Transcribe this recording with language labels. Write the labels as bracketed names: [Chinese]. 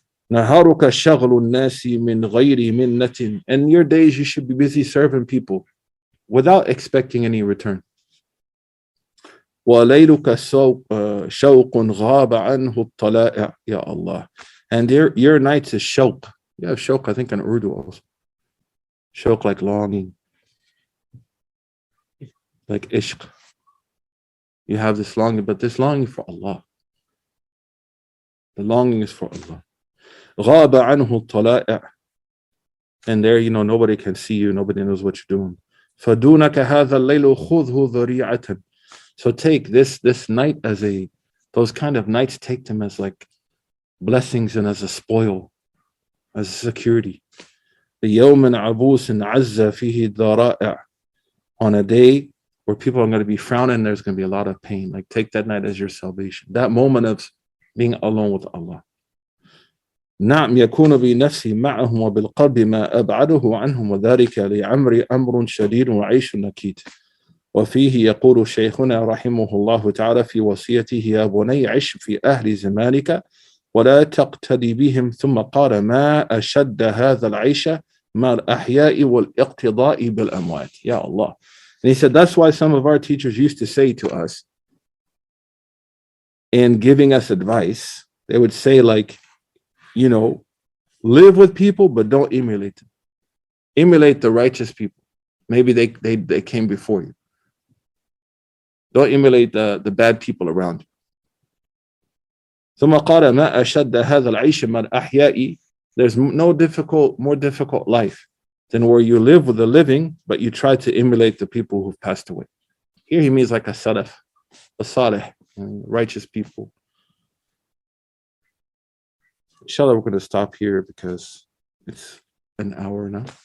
[Arabic] نهارك شغل الناس من غير منة. [English] And your days you should be busy serving people without expecting any return. [Arabic] وليلك شوق غاب عنه الطلائع. Ya Allah. [English] And your nights is shawq. You have shawq, I think, in Urdu also. Shawq like longing, like ishq. You have this longing, but this longing for Allah. The longing is for Allah. [Arabic] غاب عنه الطلائع. [English] And there, nobody can see you. Nobody knows what you're doing. [Arabic] فدونك هذا الليل خذه ذريعة. [English] So take this night as those kind of nights, take them as like blessings and as a spoil, as a security. [Arabic] يوم عبوس عز فيه الذرائع. [English] On a day where people are going to be frowning, there's going to be a lot of pain. Like take that night as your salvation. That moment of being alone with Allah. [Arabic] نعم يكون بنفسي معهم وبالقلب ما أبعده عنهم وذلك لعمري أمر شديد وعيش نكيد. وفيه يقول شيخنا رحمه الله تعالى في وصيته يا بني عش في أهل زمانك ولا تقتدي بهم. ثم قال ما أشد هذا العيش مع الأحياء والاقتضاء بالأموات. Ya Allah. [English] And he said that's why some of our teachers used to say to us in giving us advice, they would say like, live with people, but don't emulate them. Emulate the righteous people. Maybe they came before you. Don't emulate the bad people around you. [Arabic] ثم قال ما أشد هذا العيش مع الأحياء. [English] There's no more difficult life than where you live with the living, but you try to emulate the people who've passed away. Here he means like a salaf, a salih, righteous people. Inshallah, we're going to stop here because it's an hour now.